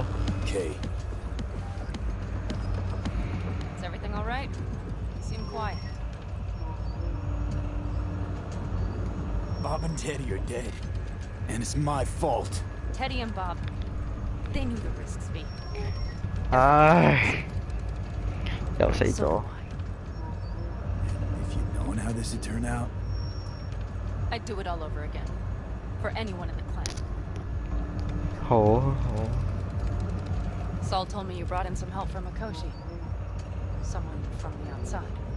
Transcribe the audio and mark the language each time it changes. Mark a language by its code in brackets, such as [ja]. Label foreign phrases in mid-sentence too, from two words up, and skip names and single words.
[en] Okay. Is everything all right? You seem quiet. Bob and Teddy are dead. And it's my fault. Teddy and Bob, they knew the risks, V. [yue] 唉，又死咗。 [en] If you'd known how this would turn out, I'd do it all over again. For anyone in the clan. [yue] 好好。 [en] Saul told me you brought in some help from Mikoshi. Someone from the outside.